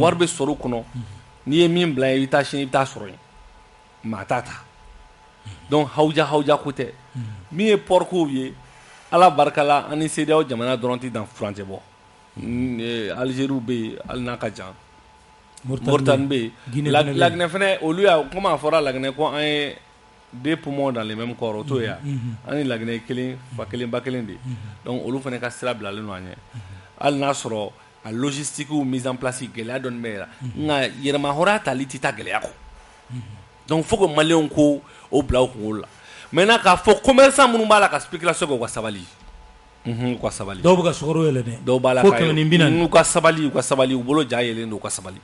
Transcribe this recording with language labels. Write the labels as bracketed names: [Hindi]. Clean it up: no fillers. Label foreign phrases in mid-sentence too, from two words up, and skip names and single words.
[Bambara] Wari bɛ sɔrɔ o kɔnɔ n'i ye min bila i bɛ taa sini i bɛ taa sɔrɔ yen maa t'a ta donc hawuja ko tɛ min ye port kow ye ala barika la an ni CEDEAO jamana dɔrɔn tɛ dan furancɛ bɔ Algérie bɛ yen hali n'a ka jan Mauritanie bɛ yen Laginɛ fɛnɛ olu y'a komi a fɔra Laginɛ ko an ye [French] deux poumons dans les mêmes corps [Bambara] o t'o ye yan an ni Laginɛ kelen fa kelen ba kelen de donc olu fɛnɛ ka sira bilalen don an ɲɛ hali n'a sɔrɔ a [French] logistique mise en place [Bambara] gɛlɛya dɔɔni bɛ nka yɛrɛma hɔrɔnya tali tɛ taa gɛlɛya kɔ donc [French] faut que [Bambara] maliyɛnw ko o bila u kunkolo la maintenant k'a fɔ commerçant minnu b'a la ka spéculation kɛ u ka sabali u ka sabali dɔw bɛ ka sukaro yɛlɛ dɛ dɔw b'a la ko 140 u ka sabali u bolo ja yɛlɛlen don u ka sabali